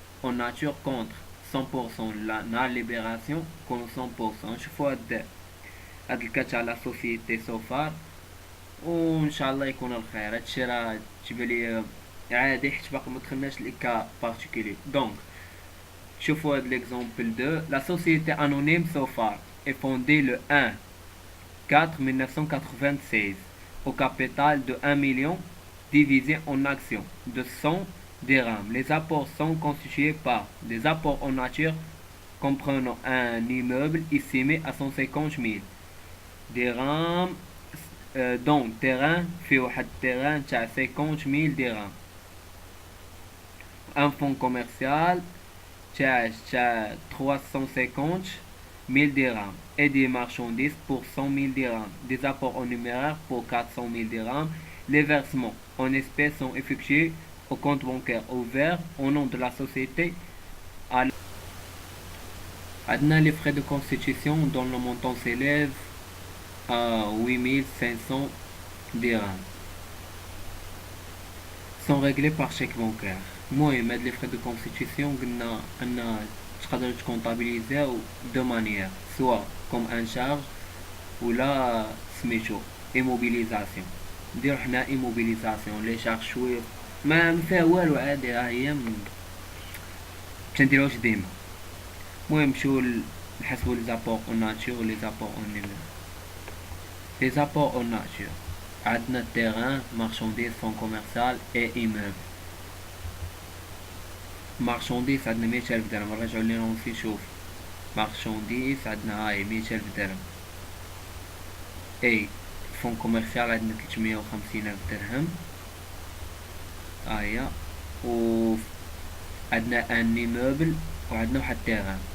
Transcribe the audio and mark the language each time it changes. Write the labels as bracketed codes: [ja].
[fr] اون ناتور كونتر 100%، لا ليبراسيون كون 100%. [ar] نشوفوا هاد الكات على سوسيتي سوفار وان شاء الله يكون الخير. هادشي راه تجيب لي عادي حيت باقي ما دخلناش لي كا بارتيكولي. دونك شوفوا هاد ليكزامبل 2. [fr] لا سوسيتي انونيم سوفار est fondée le 1/4/1996 au capital de 1 million divisé en actions de 100 dirhams. Les apports sont constitués par des apports en nature comprenant un immeuble estimé à 150 000 dirhams. Donc terrain [ar] في واحد [fr] terrain [ar] تاع [fr] 50 000 dirhams. Un fonds commercial [ar] تاع [fr] 350 000 dirhams et des marchandises pour 100 000 dirhams. Des apports en numéraire pour 400 000 dirhams. Les versements en espèces sont effectués au compte bancaire ouvert au nom de la société. Adna, les frais de constitution dont le montant s'élève à 8 500 dirhams sont réglés par chèque bancaire. [ar] المهم هاد لي فري دو كونستيتيسيون قلنا ان تقدروا تكونطابيليزيو دو مانيير، سوا كوم ان شارج ولا سميتو ايموبيليزاسيون. نديرو حنا ايموبيليزاسيون لي شارج شويه ما فيها والو، عادي ها هي متنديروهاش ديما. المهم نمشيو نحسبو لي زابور اون ناتور و لي زابور اون نيمير. [fr] لي زابور اون ناتور [ar] عندنا [fr] terrain, marchandises, fonds commercial et immeuble. [ar] marchandise عندنا 100,000 درهم، نرجعو لينا نشوف marchandise عندنا هاي 100,000 درهم. اي فون كوميرسيال عندنا 350,000 درهم هاهي. و عندنا ان ايموبل وعندنا واحد terrain.